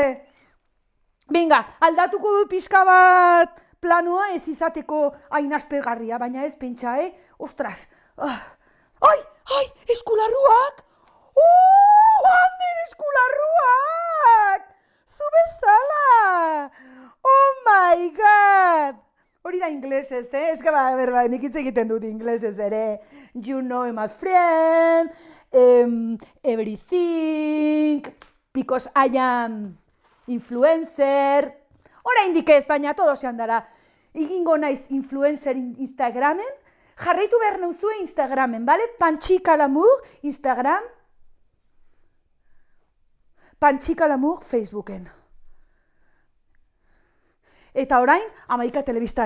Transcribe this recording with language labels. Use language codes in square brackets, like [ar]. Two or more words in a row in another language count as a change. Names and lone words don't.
[eu] Venga, aldatuko dut pixka bat planua ez izateko hain aspergarria, baina ez pentsa, Ostras. Ai, eskularruak! Ander, eskularruak! Zu bezala! [en] Oh my god! [eu] Hori da inglesez, Ez que nik hitz egiten dut inglesez ere. [en] You know my friend, everything, because I am influencer. [eu] Oraindik ez, baina todo sean dara. Egingo naiz influencer Instagramen, jarraitu behar nauzue Instagramen, bale? Pantxikalamour Instagram, Pantxikalamour Facebooken. Eta orain, Amaika Telebistan.